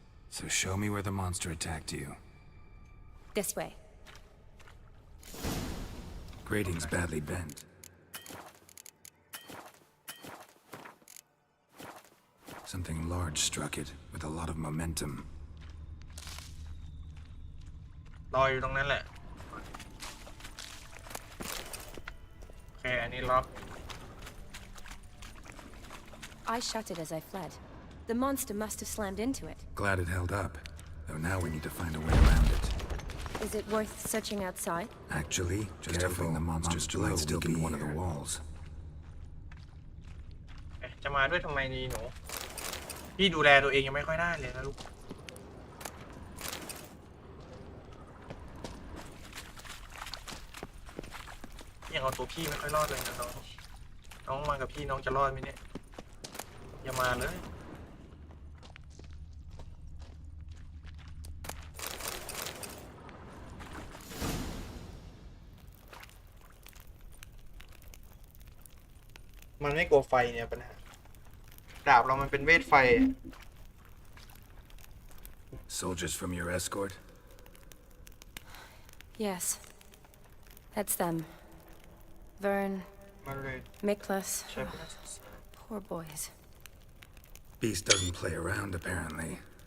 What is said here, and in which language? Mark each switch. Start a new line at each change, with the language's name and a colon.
English: So show me where the monster attacked you. This way. Grating's badly bent. Something large struck it, with a lot of momentum.
Thai: รออยู่ตรงนั้นแหละโอเคอันนี้ล็อก
English: I shut it as I fled. The monster must have slammed into it. Glad it held up. Though now we need to find a way around it. Is it worth searching outside? Actually, just careful. The monster's blood still be one of the walls.
Thai: จะมาด้วยทำไมนี่หนูพี่ดูแลตัวเองยังไม่ค่อยได้เลยนะลูกยังเอาตัวพี่ไม่ค่อยรอดเลยนะน้องมากับพี่น้องจะรอดไหมเนี่ยอย่ามาเลย มันไม่กลัวไฟเนี่ยปัญหาดาบเรามันเป็นเวทไฟ
English: Soldiers from your escort? Yes. That's them. Vern,
Thai: มันเลย
English: Miklas.
Thai: ใช่
English: Poor boys. Beast doesn't play around, apparently.